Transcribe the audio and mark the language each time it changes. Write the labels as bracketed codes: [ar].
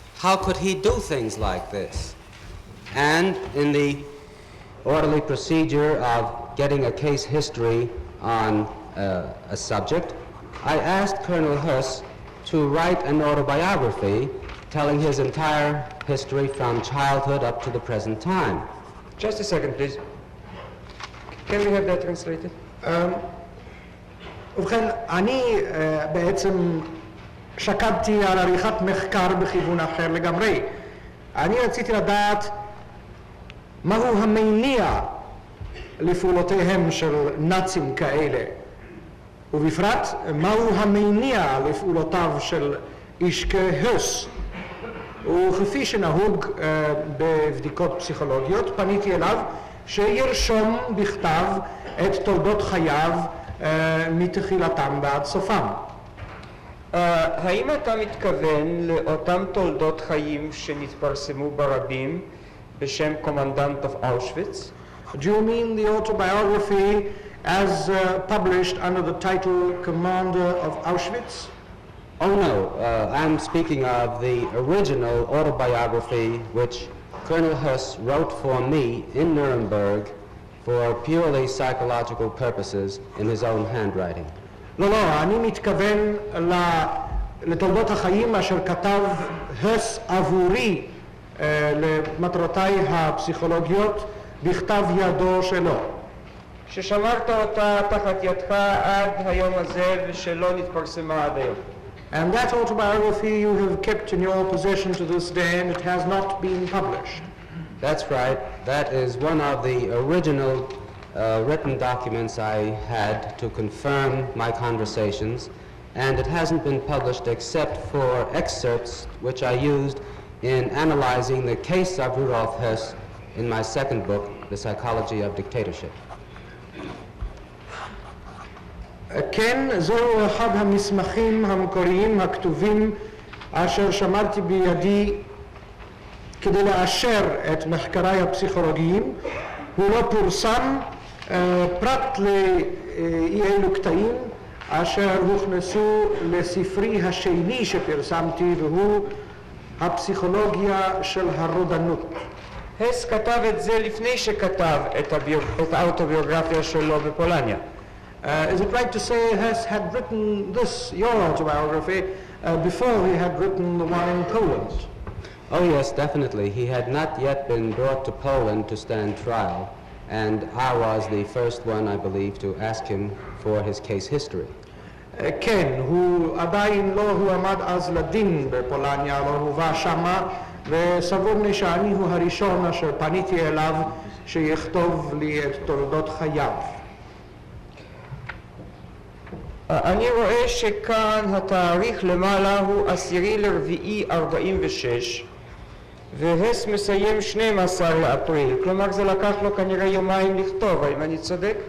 [en] How could he do things like this? And in the orderly procedure of getting a case history on a subject, I asked Colonel Hess to write an autobiography telling his entire history from childhood up to the present time. Just a second, please. Can we have that translated? [he] ובכן, אני בעצם שקדתי על עריכת מחקר בכיוון אחר לגמרי. אני רציתי לדעת מהו המניע לפעולותיהם של נאצים כאלה, ובפרט מהו המניע לפעולותיו של איש כהס. וכפי שנהוג בבדיקות פסיכולוגיות, פניתי אליו שירשום בכתב את תולדות חייו מתחילתם ועד סופם. האם אתה מתכוון לאותם תולדות חיים שנתפרסמו ברבים בשם קומנדנט of Auschwitz? [en] Do you mean the autobiography as published under the title Commander of Auschwitz? Oh no, I'm speaking of the original autobiography which Colonel Hess wrote for me in Nuremberg for purely psychological purposes in his own handwriting. [he] לא, אני מתכוון לתולדות החיים אשר כתב הס עבורי למטרותיי הפסיכולוגיות בכתב ידו שלו. ששמרת אותה תחת ידך עד היום הזה ושלא נתפרסמה עד היום. [en] And that autobiography you have kept in your possession to this day and it has not been published. That's right. That is one of the original written documents I had to confirm my conversations, and it hasn't been published except for excerpts which I used in analyzing the case of Rudolf Hess in my second book, The Psychology of Dictatorship. [he] כן, זהו אחד המסמכים המקוריים הכתובים אשר שמרתי בידי כדי לאשר את מחקריי הפסיכולוגיים. הוא לא פורסם פרט לאי אלו קטעים אשר הוכנסו לספרי השני שפרסמתי, והוא הפסיכולוגיה של הרודנות. הס כתב את זה לפני שכתב את האוטוביוגרפיה שלו בפולניה. [en] Is it right to say Hess had written this, your autobiography, before he had written the one in Poland? Oh yes, definitely. He had not yet been brought to Poland to stand trial, and I was the first one, I believe, to ask him for his case history. [he] כן, הוא עדיין לא הועמד אז לדין בפולניה, לא הובא שמה, וסבורני שאני הוא הראשון אשר פניתי אליו שיכתוב לי את תולדות חייו. אני רואה שכאן התאריך למעלה הוא 10/4/46 והס מסיים 12 לאפריל, כלומר זה לקח לו כנראה יומיים לכתוב, האם אני צודק?